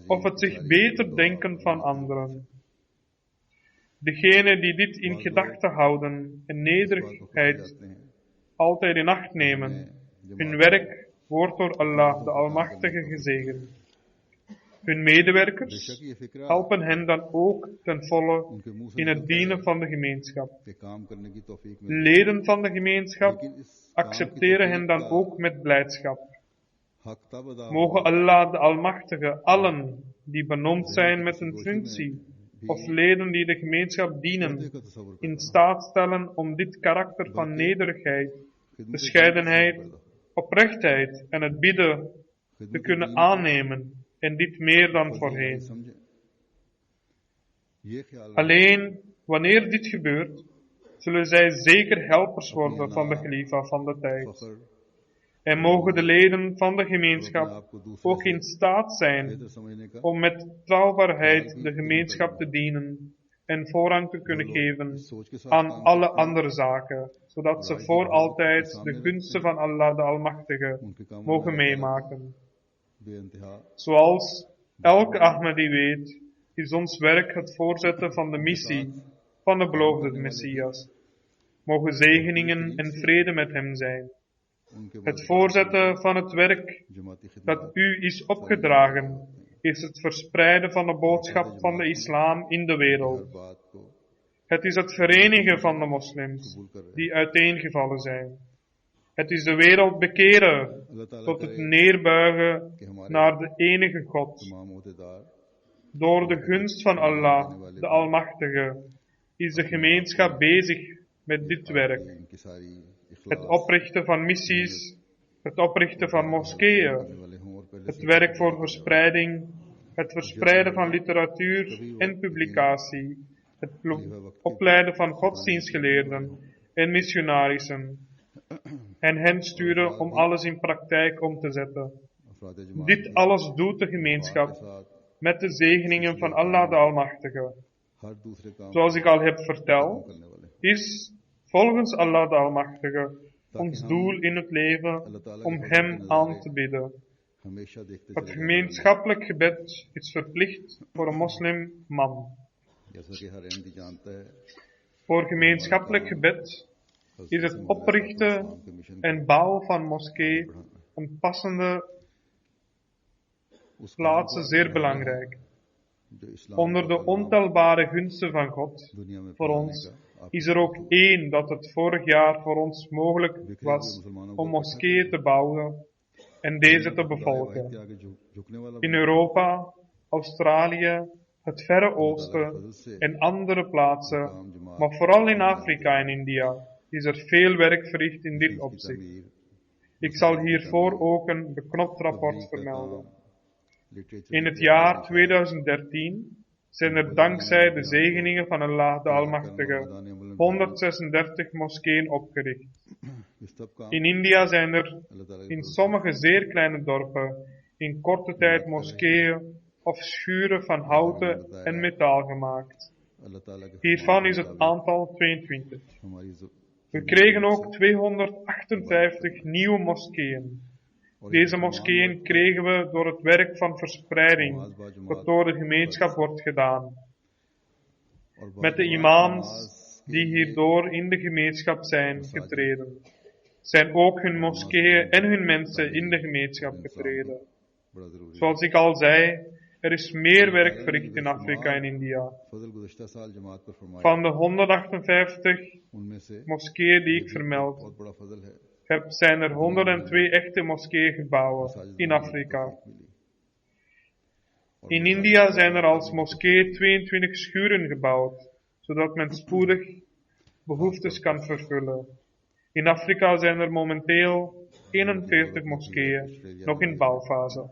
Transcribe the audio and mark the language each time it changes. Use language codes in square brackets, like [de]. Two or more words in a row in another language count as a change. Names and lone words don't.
[nl] of het zich beter denken van anderen. Degenen die dit in gedachten houden en nederigheid altijd in acht nemen, hun werk wordt door Allah de Almachtige gezegend. Hun medewerkers [ur] یہ فقرہ [nl] helpen hen dan ook ten volle [ur] ان کے منہ سے [nl] in het dienen van de gemeenschap. [ur] کے کام کرنے کی توفیق [nl] De [ur] मिले [nl] leden van de gemeenschap [ur] لیکن اس [nl] accepteren hen dan ook met blijdschap. [ur] حق تب ادا [nl] Mogen Allah de Almachtige allen die benoemd zijn met een functie of leden die de gemeenschap dienen [ur] کا تصور [nl] in staat stellen om dit karakter van nederigheid, bescheidenheid, oprechtheid en het bidden te kunnen aannemen en dit meer dan voorheen. [ur] سمجھے یہ خیال [nl] Alleen wanneer dit gebeurt, zullen zij zeker helpers worden van de Khalifa van de tijd. [ur] फखर [nl] En mogen de leden van de gemeenschap [ur] آپ کو دوسرے [nl] ook in staat zijn [ur] بہتر سمجھنے کا [nl] om met trouwbaarheid de gemeenschap te dienen en voorrang te kunnen geven [ur] سوچ کے ساتھ [nl] aan alle andere zaken, zodat ze voor altijd de gunsten van Allah de Almachtige [ur] ان کے کام [nl] mogen meemaken. [ur] बेइंतहा [nl] Zoals elke Ahmadi weet, is ons werk het voorzetten van de missie van de beloofde Messias. Mogen zegeningen en vrede met hem zijn. [ur] उनके [nl] Het voorzetten van het werk [ur] جماعتی خدمت [nl] dat u is opgedragen, is het verspreiden van de boodschap van de islam in de wereld. [ur] ہر بات کو [nl] Het is het verenigen van de moslims [ur] قبول کر رہے ہیں [nl] die uiteengevallen zijn. Het is de wereld bekeren [ur] اللہ تعالیٰ [nl] tot het [ur] करे [nl] neerbuigen [ur] کہ ہمارے [nl] naar de enige God. [ur] تمام عہدیدار [nl] Door de gunst van Allah, de Almachtige, is de gemeenschap bezig met dit werk. [ur] ان کی ساری [nl] Het [ur] इखलास [nl] oprichten van missies, het oprichten van moskeeën, [ur] والے ہوں اور پہلے [nl] het werk voor verspreiding, het verspreiden van literatuur en publicatie, het opleiden van godsdienstgeleerden en missionarissen, en hen sturen om alles in praktijk om te zetten. [ur] افراد جماعت [nl] Dit alles doet de gemeenschap [ur] کے ساتھ [nl] met de zegeningen van Allah de Almachtige. [ur] ہر دوسرے کام [nl] Zoals ik al heb verteld, [ur] کرنے والے [nl] is volgens Allah de Almachtige ons doel in het leven om Hem aan te bidden. [ur] ہمیشہ دیکھتے [nl] Het [ur] चले [nl] gemeenschappelijk gebed is verplicht voor een moslimman. [ur] جیسا کہ ہر احمدی جانتا ہے [nl] Voor gemeenschappelijk gebed is het oprichten en bouwen van moskee en passende [ur] उस [nl] plaatsen zeer belangrijk. [ur] جو اسلام [nl] Onder de ontelbare gunsten van God [ur] دنیا میں [nl] voor [ur] फैलाने [nl] ons [ur] کا آپ [nl] is er ook één dat het vorig jaar voor ons mogelijk was om moskeeën te bouwen en deze te bevolken. [ur] کے آگے جھکنے والا [nl] In Europa, Australië, het Verre Oosten en andere plaatsen, maar vooral in Afrika en India, is er veel werk verricht in dit opzicht. [ur] तमीर [nl] Ik zal hiervoor ook een beknopt rapport vermelden. [ur] लिटरेचर [nl] In het jaar 2013 zijn er dankzij de zegeningen van Allah de Almachtige 136 moskeeën opgericht. [ur] اس سب کام [nl] In India zijn er [ur] اللہ تعالیٰ [nl] in sommige zeer kleine dorpen in korte tijd moskeeën of schuren van houten en metaal gemaakt. [ur] اللہ تعالیٰ کے [nl] Hiervan is het aantal 22. [ur] हमारी [nl] We kregen ook 258 nieuwe moskeeën. Deze moskeeën kregen we door het werk van verspreiding dat door de gemeenschap wordt gedaan. Met de imams die hierdoor in de gemeenschap zijn getreden, zijn ook hun moskeeën en hun mensen in de gemeenschap getreden. [ur] بڑا ضروری [nl] Zoals ik al zei, er is meer werk verricht in Afrika en India. [ur] فضل گزشتہ سال جماعت پر فرمایا [nl] Van de 158 [ur] ان میں سے [nl] moskeeën die ik vermeld [ur] بہت بڑا فضل ہے [nl] heb, zijn er 102 echte moskeeën gebouwd in Afrika. [ur] मिली [nl] In India zijn er als moskee 22 schuren gebouwd, zodat men spoedig behoeftes kan vervullen. In Afrika zijn er momenteel 41 moskeeën nog in bouwfase.